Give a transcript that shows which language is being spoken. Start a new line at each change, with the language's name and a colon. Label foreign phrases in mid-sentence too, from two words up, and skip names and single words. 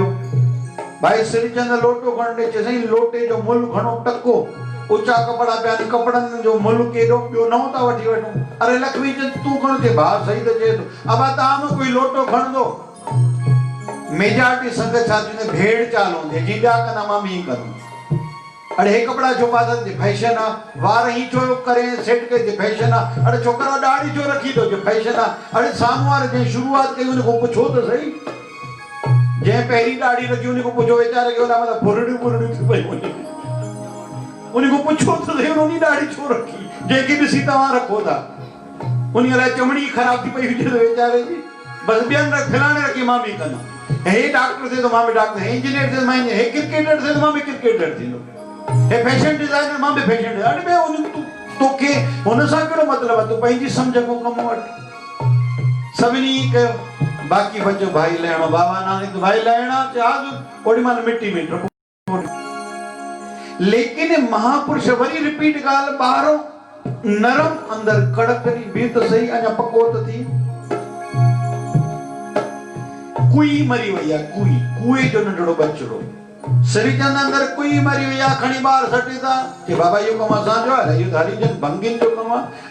Sindhi: भाई श्रीचंद लोटो खणने चे सही, लोटे जो मुल घणो टको, ऊंचा कपड़ा पिया, कपड़न जो मुल केॾो ॿियो नओं था वठी वठूं। अरे लक्ष्मी चंद तूं खण, चे भाउ सही त चए थो, अब तव्हां कोई लोटो खणंदो? मेजॉरिटी संगत छा थींदे, भेड़ चाल हूंदी, जींदा कंदा मां बि कंदुमि। अरे हे कपड़ा छो पातल, जे फैशन आहे, वार ही छो करे सेट के, जे फैशन आहे। अरे छोकरा दाढ़ी छो रखी थो, जे फैशन आहे। अरे साम्हूं वारे जे शुरूआत कई उन को पुछो त सही, जे पहिरीं दाढ़ी रखी उन को पुछो वेचारे के उन मतलब फुरड़ी थी पई वञे, उन को पुछो त सही उन दाढ़ी छो रखी, जेके ॾिसी तव्हां रखो था, उन लाइ चमड़ी ख़राब थी पई हुजे त वेचारे जी, बस ॿियनि रख फलाणे रखी मां बि कंदुमि, हे डॉक्टर थे तो मां भी डॉक्टर, हे इंजीनियर थे तो मैं, हे क्रिकेटर थे तो मां भी क्रिकेटर थींदो, हे फैशन डिजाइनर मां भी फैशन डिजाइनर। अरे बे उन तोखे हुन सां कहिड़ो मतिलबु आहे, तूं पंहिंजी सम्झ को कमु वठ। सभिनी कयो, बाक़ी बचो भाई लहणो। बाबा नानक भाई लहणा चाह ओड़ी मां मिट्टी में डुबो। लेकिन महापुरुष वरी रिपीट ॻाल्हि, ॿाहिरों नरम अंदर कड़करी, बि त सही अञा पको त थी। कुई मरी वई आहे, कुए जो नंढड़ो बचड़ो, श्रीचंद अंदर कुई मरी वई आहे, खणी ॿार सटे था कि बाबा इहो कमु असांजो आहे, इहो हरिजन भंगिन जो कमु आहे।